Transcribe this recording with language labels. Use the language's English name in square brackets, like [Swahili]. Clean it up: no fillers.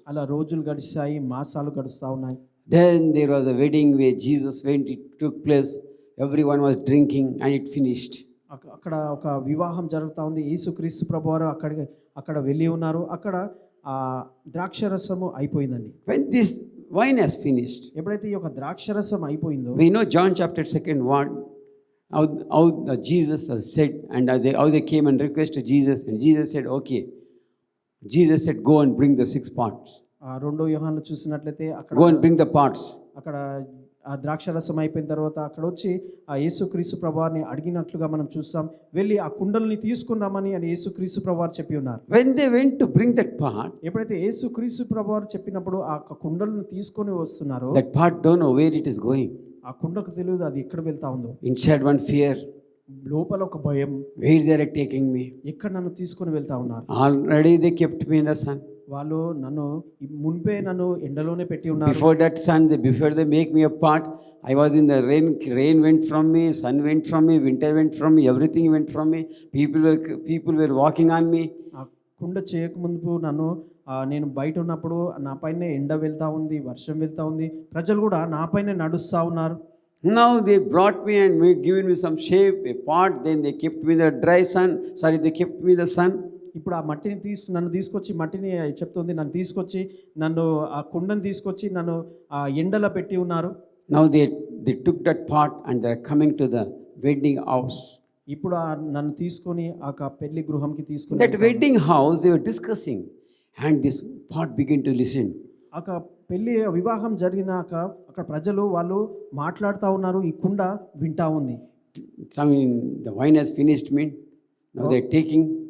[Telugu] అలా రోజులు గడిచాయి, మాసాలు గడుస్తూ ఉన్నాయి. [English] Then there was a wedding where Jesus went, it took place, everyone was drinking and it finished. [Telugu] అక్కడ ఒక వివాహం జరుగుతూ ఉంది. యేసుక్రీస్తు ప్రభువారు అక్కడ వెళ్ళి ఉన్నారు. అక్కడ ద్రాక్షరసము అయిపోయిందండి. [English] When this wine has finished, [Telugu] ఎప్పుడైతే ఈ యొక్క ద్రాక్షరసం అయిపోయిందో, [English] we know John chapter 2 how Jesus has said, and how they came and requested Jesus, and Jesus said, okay. Jesus said, go and bring the 6 pots. [Telugu] 2 యోహానులో చూసినట్లయితే [English] Go and bring the pots. [Telugu] అక్కడ ఆ ద్రాక్షరసం అయిపోయిన తర్వాత అక్కడ వచ్చి ఆ యేసుక్రీస్తు ప్రభువారిని అడిగినట్లుగా మనం చూస్తాం. వెళ్ళి ఆ కుండల్ని తీసుకున్నామని అని యేసుక్రీస్తు ప్రభువారు చెప్పి ఉన్నారు. [English] When they went to bring that pot, [Telugu] ఎప్పుడైతే యేసుక్రీస్తు ప్రభువారు చెప్పినప్పుడు ఆ కుండలను తీసుకొని వస్తున్నారు, [English] that pot don't know where it is going. [Telugu] ఆ కుండకు తెలియదు అది ఎక్కడ వెళ్తా ఉందో. [English] Inside one fear, [Telugu] లోపల ఒక భయం, [English] where they are taking me. [Telugu] ఎక్కడ నన్ను తీసుకొని వెళ్తా ఉన్నారు. [English] Already they kept me in the sun. [Telugu] వాళ్ళు మున్పే నన్ను ఎండలోనే పెట్టి ఉన్నారు. [English] Before they make me a pot, I was in the rain went from me, sun went from me, winter went from me, everything went from me. People were walking on me. [Telugu] ఆ కుండ చేయకముందు నేను బయట ఉన్నప్పుడు నా పైన ఎండ వెళ్తా ఉంది, వర్షం వెళ్తా ఉంది, ప్రజలు కూడా నా పైన నడుస్తూ ఉన్నారు. [English] Now they brought me and given me some shape, a pot, then they kept me in the they kept me in the sun. [Telugu] ఇప్పుడు ఆ మట్టిని నన్ను తీసుకొచ్చి మట్టిని చెప్తుంది, నన్ను తీసుకొచ్చి నన్ను ఆ కుండను తీసుకొచ్చి నన్ను ఆ ఎండలో పెట్టి ఉన్నారు. [English] Now they took that pot and they're coming to the wedding house. [Telugu] ఇప్పుడు నన్ను తీసుకొని ఆ పెళ్లి గృహంకి తీసుకొని [English] That wedding house, they were discussing, and this pot began to listen. [Telugu] ఆ పెళ్లి వివాహం జరిగినాక అక్కడ ప్రజలు వాళ్ళు మాట్లాడుతూ ఉన్నారు, ఈ కుండ వింటా ఉంది. [English] Some the wine has finished me. Now they're taking.